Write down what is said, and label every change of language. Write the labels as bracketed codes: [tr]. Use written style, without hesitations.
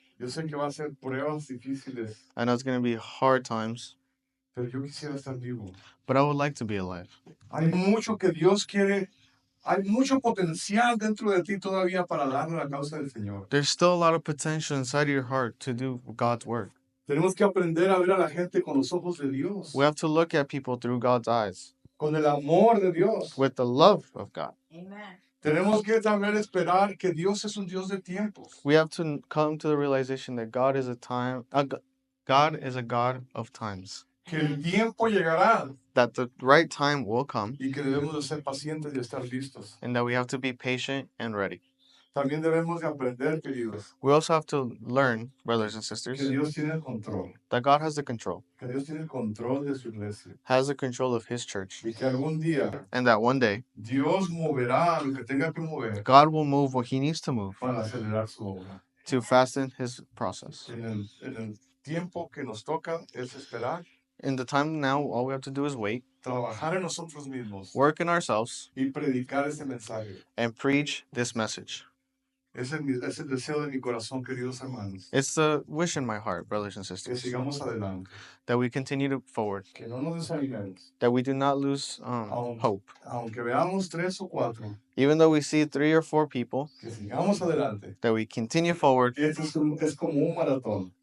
[es] Yo sé que va a ser pruebas difíciles. [en] I know it's going to be hard times, [es] Pero yo quisiera estar vivo. [en] but I would like to be alive. [es] Hay mucho que Dios quiere. Hay mucho potencial dentro de ti todavía para darle la causa del Señor. [en] There's still a lot of potential inside of your heart to do God's work. [es] Tenemos que aprender a ver a la gente con los ojos de Dios. [en] We have to look at people through God's eyes, [es] Con el amor de Dios. [en] with the love of God. Amen. [es] Tenemos que también esperar que Dios es un Dios de tiempos. [en] We have to come to the realization that God is God is a God of times. [es] Que el tiempo llegará [en] That the right time will come, [es] y que debemos de ser pacientes y estar listos. [en] and that we have to be patient and ready. [es] También debemos de aprender, queridos, [en] We also have to learn, brothers and sisters, [es] que Dios tiene el control. [en] that God has the control, [es] Que Dios tiene el control de su iglesia. [en] has the control of His church, [es] Y que algún día [en] and that one day [es] Dios moverá lo que tenga que mover [en] God will move what He needs to move [es] para acelerar su obra. [en] to fasten His process. [es] En el tiempo que nos toca es esperar, [en] In the time now, all we have to do is wait, [es] trabajar en nosotros mismos [en] work in ourselves, [es] y predicar este mensaje. [en] and preach this message. [es] Es el deseo de mi corazón, queridos hermanos. [en] It's the wish in my heart, brothers and [es] Que [en] sisters, [es] sigamos adelante. [en] that we continue to forward, [es] Que no nos desanimemos. [en] that we do not lose hope. [es] Aunque veamos 3 o 4, [en] Even though we see 3 or 4 people, [es] que sigamos adelante. [en] that we continue forward. [es] Esto es como un maratón.